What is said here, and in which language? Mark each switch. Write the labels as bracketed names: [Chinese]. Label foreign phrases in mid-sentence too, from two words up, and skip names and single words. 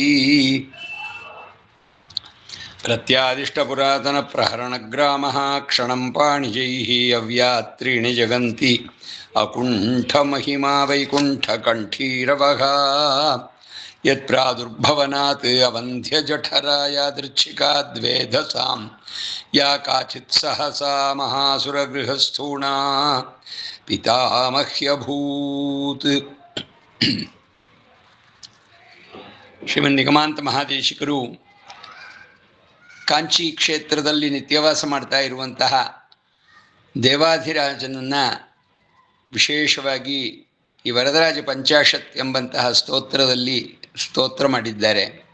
[Sanskrit] प्रत्यादिष्टपुरातनप्रहरणग्रामः क्षणं पाणिजैः अव्यात्रीणि जगन्ति अकुण्ठमहिमा वैकुण्ठकण्ठीरवः यत्प्रादुर्भवनात् अवन्ध्यजठरायादृच्छिकाद्वेधसां या काचित् सहसा महासुरगृहस्थूणा पितामह्यभूत्। [Kannada] ಶ್ರೀಮನ್ನಿಗಮಾಂತ ಮಹಾದೇಶಿಕರು ಕಾಂಚಿ ಕ್ಷೇತ್ರದಲ್ಲಿ ನಿತ್ಯವಾಸ ಮಾಡ್ತಾ ಇರುವಂತಹ ದೇವಾಧಿರಾಜನನ್ನು ವಿಶೇಷವಾಗಿ ಈ ವರದರಾಜ ಪಂಚಾಶತ್ ಎಂಬಂತಹ ಸ್ತೋತ್ರದಲ್ಲಿ ಸ್ತೋತ್ರ ಮಾಡಿದ್ದಾರೆ.